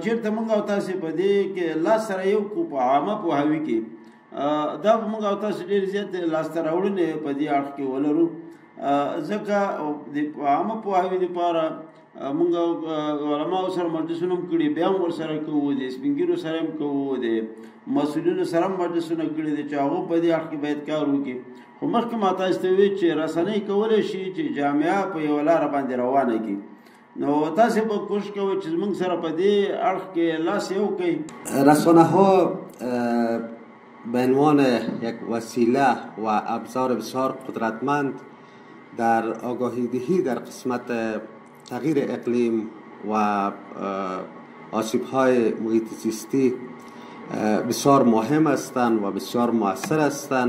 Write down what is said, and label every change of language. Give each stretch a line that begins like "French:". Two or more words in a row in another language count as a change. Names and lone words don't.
Pashto: چېرته موږ او تاسې په دې کې لاس سره یو کو په عامه پوهاوي کې دا موږ او تاسې ډېر زیات لاسته راوړنې په دې اړخ کې ولرو ځکه د عامه پوهاوي دپاره موږ علماو سره مجلسونه هم کړي بیا هم ورسره کوو د سپین ږیرو سره هم کوو د مسؤلینو سره هم مجلسونه کړي دي چې هغوی په دې اړخ کې باید کار وکړي. خو مخکې ما تاسو ته وویل چې رسنۍ کولی شي چې جامعه په یوه لاره باندې روانه کړي نو تاسو به کوشش کوئ چې زموږ سره په دې اړخ کې لاس یو کړئ.
Persian: رسانه‌ها به عنوان یک وسیله و ابزار بسیار قدرتمند در آگاهی دهی در قسمت تغییر اقلیم و آسیب‌های محیط زیستی بسیار مهم هستند و بسیار مؤثر هستند.